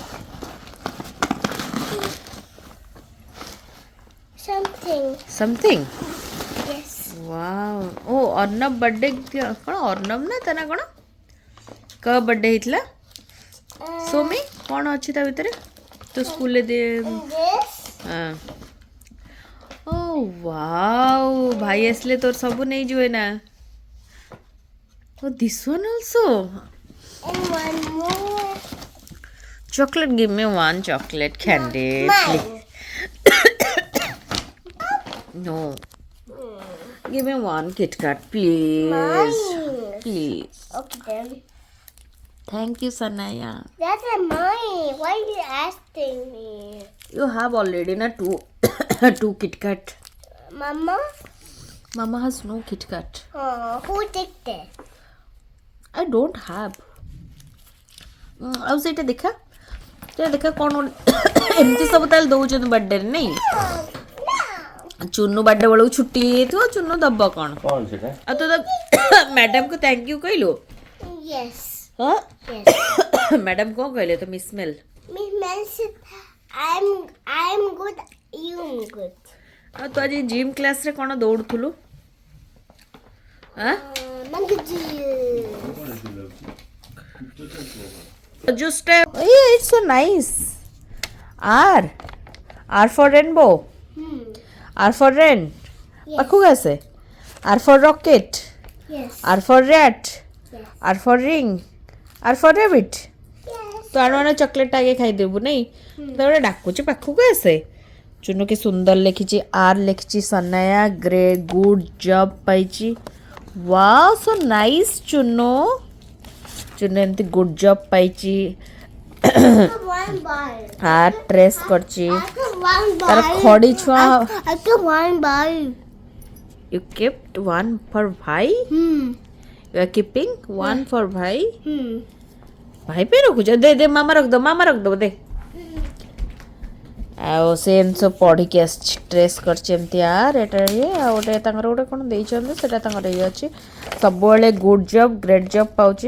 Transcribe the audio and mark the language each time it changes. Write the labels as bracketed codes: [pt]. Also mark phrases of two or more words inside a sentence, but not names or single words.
[en] Something. ସମଥିଙ୍ଗ Yes. ୱାଓ। [or] ଓ ଅର୍ଣ୍ଣବ ବର୍ଥଡେ କ'ଣ, ଅର୍ଣ୍ଣବ ନା ତା ନା କ'ଣ, କ ବର୍ଥଡେ ହେଇଥିଲା? ସୋମି କ'ଣ ଅଛି ତା ଭିତରେ ତୋ ସ୍କୁଲରେ ଦିଏ? [en] And this. [or] ହଁ। ଓ ୱାଓ, ଭାଇ ଆସିଲେ ତୋର ସବୁ ନେଇଯିବେ ନା। [en] Oh this one also And one more. chocolate, give me one chocolate candy please. Mine. No, give me one Kit Kat please. Mine. Please. Okay then. Thank you Sanaya. That's a mine. Why are you asking me? You have already na two two Kit Kat. Mama? Mama has no Kit Kat. Who did that? I don't have. [or] ଆଉ ସେଇଟା ଦେଖା, ସେଇଟା ଦେଖା କ'ଣ ଏମିତି ସବୁ ତାହେଲେ ଦେଉଛନ୍ତି ବର୍ଥଡେରେ ନାଇଁ? ଚୁନୁ ବର୍ଥଡେ ବେଳକୁ ଛୁଟି ହେଇଯାଇଥିବ, ଚୁନୁ ଦବ କ'ଣ? ସେଟା ଆଉ ତୁ ତ ମ୍ୟାଡ଼ାମକୁ [en] thank you [or] କହିଲୁ? [en] Yes. [or] ହଁ [en] Yes. [or] ମ୍ୟାଡ଼ାମ କ'ଣ କହିଲେ ତ ମିସ୍ ମେଲ୍? [en] Miss Mel said, I'm good. You're good. [or] ଆଉ ତୁ ଆଜି ଜିମ୍ କ୍ଲାସ୍ରେ କ'ଣ ଦୌଡ଼ୁଥିଲୁ? [en] Just it's so nice. R for rainbow. R for rain. [or] ପାଖୁ ଆଛେ। [en] R for rocket. Yes. R for rat. Yes. R for ring. R for rabbit. Yes. [or] ତୁ ଆଣୁ ଆଣୁ ଚକୋଲେଟ୍ ଆଗେ ଖାଇଦେବୁ ନାଇଁ? ତ ଗୋଟେ ଡାକୁଛି ପାଖକୁ ଆସେ। ଚୁନୁ କି ସୁନ୍ଦର ଲେଖିଛି, ଆର୍ ଲେଖିଛି, ସନାୟା ଗ୍ରେ [en] good job [or] ପାଇଛି। [en] wow so nice [or] ଚୁନୁ। ଚୁନୁ ଏମିତି [en] good job [or] ପାଇଛି। [en] One bar. R trace [or] କରିଛି। [en] I got one bar. [or] ତାର ଖଡ଼ି ଛୁଆ। [en] I got one bar. You kept one for ଭାଇ? You are keeping one for ଭାଇ? [or] ଭାଇ ପାଇଁ ରଖୁଛ? ଦେ ଦେ ମାମା ରଖିଦେବ, ମାମା ରଖିଦେବ ଦେ। ଆଉ ସେ ଏମିତି ସବୁ ପଢ଼ିକି ଆସିଛି, ଟ୍ରେସ୍ କରିଛି ଏମିତି ଆର୍ ଏଟା ଇଏ, ଆଉ ଗୋଟେ ତାଙ୍କର ଗୋଟେ କ'ଣ ଦେଇଛନ୍ତି ସେଇଟା ତାଙ୍କର ଇଏ ଅଛି। ସବୁବେଳେ [en] good job great job [or] ପାଉଛି।